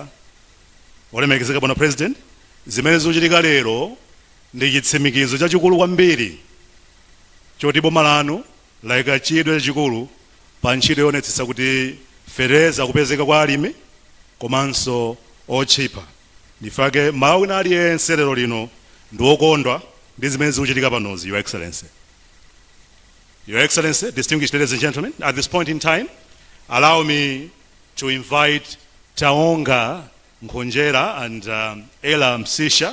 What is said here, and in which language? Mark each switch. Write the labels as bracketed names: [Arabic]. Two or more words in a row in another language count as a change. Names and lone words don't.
[Nyanja] Olemekezeka Bwana President, zimene zochitika lero ndi chitsimikizo chachikulu kwambiri choti boma lanu layika chidwi chachikulu pa ntchito yonetsetsa kuti fertilizer kupezeka kwa alimi komanso otchipa. Ndifake mawu ina aliyense lero lino ndi okondwa ndi zimene zikuchitika panozi, [English] Your Excellency. Your Excellency, distinguished ladies and gentlemen, at this point in time, allow me to invite Taonga Nkonjera and Ella Msisha.